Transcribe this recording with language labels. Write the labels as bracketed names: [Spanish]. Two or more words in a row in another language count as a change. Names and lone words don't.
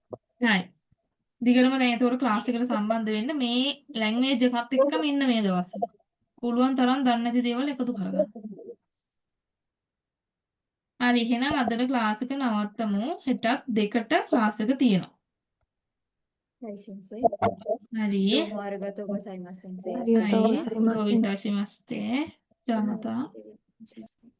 [Sinhala] හරි. දිගටම දැන් ඒතකොට ක්ලාස් එකට සම්බන්ධ වෙන්න මේ ලැන්ග්වේජ් එකත් එක්කම ඉන්න මේ දවස්වල. පුළුවන් තරම් දන්නේ නැති දේවල් එකතු කරගන්න. හරි එහෙනම් අදට ක්ලාස් එක නවත්තමු. හෙටත් 2ට ක්ලාස් එක තියෙනවා. [Japanese] はい、先生。 [Sinhala] හරි. [Japanese] どうもありがとうございます、先生。ありがとうはい。ございますどういたしまして。じゃあまた。